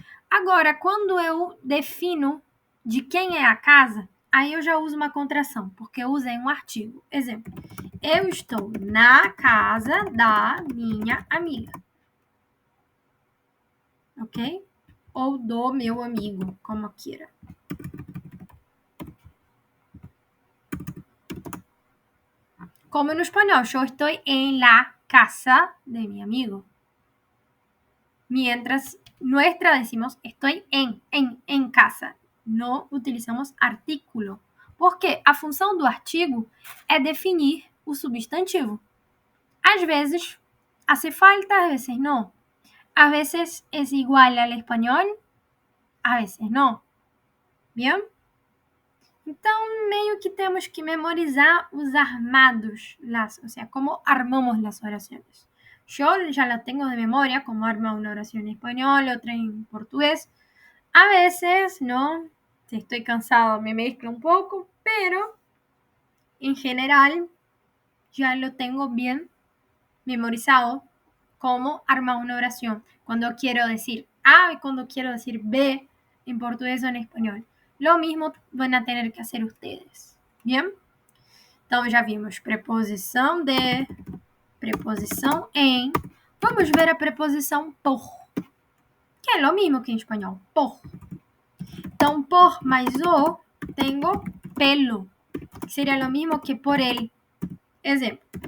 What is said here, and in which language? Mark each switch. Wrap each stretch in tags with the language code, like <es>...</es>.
<pt>Agora, quando eu defino de quem é a casa, aí eu já uso uma contração, porque eu usei um artigo. Exemplo, eu estou na casa da minha amiga. Ok? Ou do meu amigo, como queira. Como no espanhol,</pt> <es>yo estoy en la casa de mi amigo. Mientras nuestra decimos estoy en casa.</es> <pt>Não utilizamos artículo. Porque a função do artigo é definir o substantivo. Às vezes</pt> <es>hace falta, a veces no. A veces es igual al español, a veces no. Bien?</es> <pt>Então, meio que temos que memorizar os armados, ou seja, como armamos as orações.</pt> <es>Yo ya la tengo de memoria, como arma una oración en español, otra en portugués. A veces, ¿no? Si estoy cansado me mezclo un poco, pero en general já lo tengo bien memorizado como armar una oración. Cuando quiero decir A y cuando quiero decir B en portugués o en español. Lo mismo van a tener que hacer ustedes. Bien?</es> <pt>Então, já vimos preposição de, preposição em. Vamos ver a preposição por, que é o mesmo que em espanhol. Por. Então, por mais o, tenho pelo, que seria o mesmo que por ele. Exemplo.</pt>